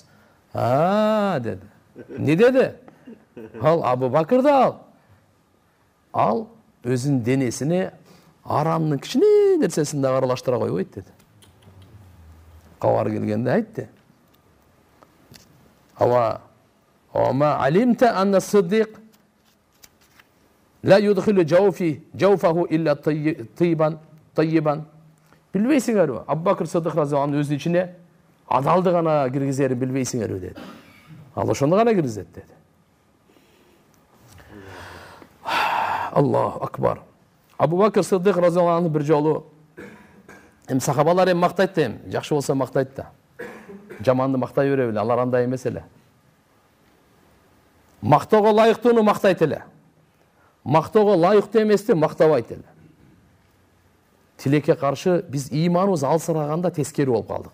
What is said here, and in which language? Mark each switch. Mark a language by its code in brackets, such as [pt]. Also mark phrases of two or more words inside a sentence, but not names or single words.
[ky] Деди. Не деди? Ал Абу Бакрды ал өзүнүн денесине арамдын кичине нерсесин да аралаштыра койбойт деди. [ar] Кабар келгенде айтты. أما علمت أن الصديق لا يدخل جوفه إلا طيبا. [ky] Билбейсиңерби? Абу Бакр Сыддык [ar] رضي الله عنه [ky] өзүнүн ичине адалды гана киргизерин билбейсиңерби деди. Ал ошону гана киргизет деди. [ar] الله أكبر. [ky] Абу Бакр Сыддык [ar] رضي الله عنه [ky] бир жолу сахабалар мактайт да, жакшы болсо мактайт да. Жаманды мактай бере беле, алар андай эмес эле. Мактоого ылайыктууну мактайт эле. Мактоого ылайыктуу эмести мактабайт эле. Тилекке каршы биз ыйманыбыз алсыраганда тескери болуп калдык.